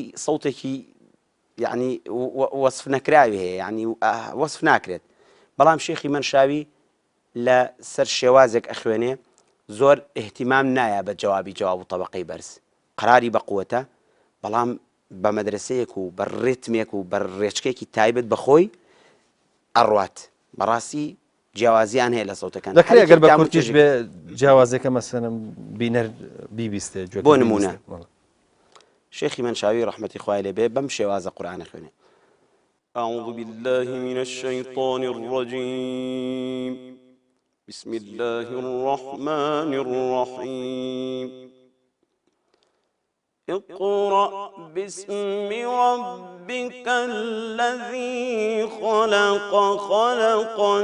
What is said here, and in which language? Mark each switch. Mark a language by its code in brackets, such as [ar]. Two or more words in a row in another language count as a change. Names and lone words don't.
[ckb] سەوتێکی یعنی وەصف نەکراوی هەیە یعنی وەصف ناکرێت بەڵام شێخی منشاوی لە سەر شێوازێک ئەخوێنێ زۆر احتیمام نایە بە جواب و طبقەی بەرز قەراری بە قووەتە بەڵام بە مەدرسەیەک و بە ڕێتمێک و بە ڕێچکێکی تایبەت بەخۆی ئەڕوات بەڕاستی جیاوازیان هەیە لە سەوتەکان دەکرێت ئەگەر بە کورتیش بێ جیاوازەکە مەسەلەن بینەر بیبیستێ بۆ نمونە شێخی منشاوی ڕەحمەتی خوای لێبێ بەم شێوازە قورئان ئەخوێنێ [ar] أعوذ بالله من الشيطان الرجيم بسم الله الرحمن الرحيم اقرأ باسم ربك الذي خلق خلق